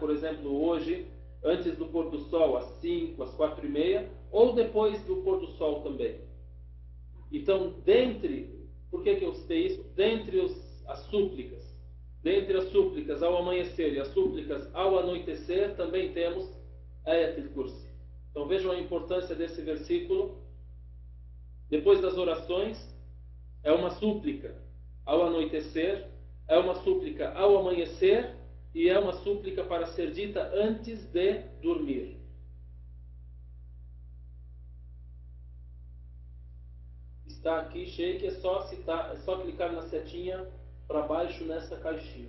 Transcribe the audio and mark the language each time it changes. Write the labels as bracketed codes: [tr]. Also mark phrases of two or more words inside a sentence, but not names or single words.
[pt] Por exemplo, hoje, antes do pôr do sol, às 5, às 4:30, ou depois do pôr do sol também. Então, por que eu citei isso? Dentre as súplicas ao amanhecer e as súplicas ao anoitecer, também temos Ayat al-Kursi. Então vejam a importância desse versículo. Depois das orações, é uma súplica ao anoitecer, é uma súplica ao amanhecer e é uma súplica para ser dita antes de dormir. Está aqui, Sheikh, é só clicar na setinha para baixo nessa caixinha.